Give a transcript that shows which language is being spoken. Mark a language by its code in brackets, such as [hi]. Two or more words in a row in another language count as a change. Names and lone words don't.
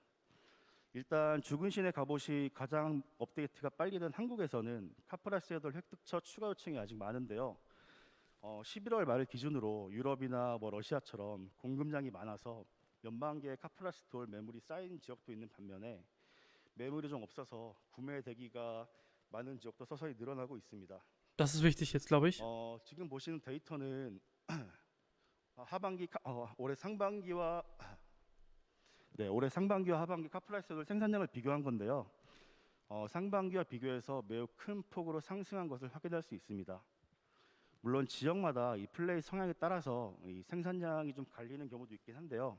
[ko] 일단 죽은 신의 갑옷이 가장 업데이트가 빨리 된 한국에서는 카프라스의 돌 획득처 추가 요청이 아직 많은데요. 11월 말 기준으로 유럽이나 러시아처럼 공급량이 많아서 몇만 개의 카프라스 돌 매물이 쌓인 지역도 있는 반면에 매물이 좀 없어서 구매 대기가 많은 지역도 서서히 늘어나고 있습니다. [de] Das ist wichtig jetzt, glaube ich. [ko] 지금 보시는 데이터는 올해 상반기와 하반기 카프라스 돌 생산량을 비교한 건데요. 상반기와 비교해서 매우 큰 폭으로 상승한 것을 확인할 수 있습니다. 물론 지역마다 이 플레이 성향에 따라서 이 생산량이 좀 갈리는 경우도 있긴 한데요.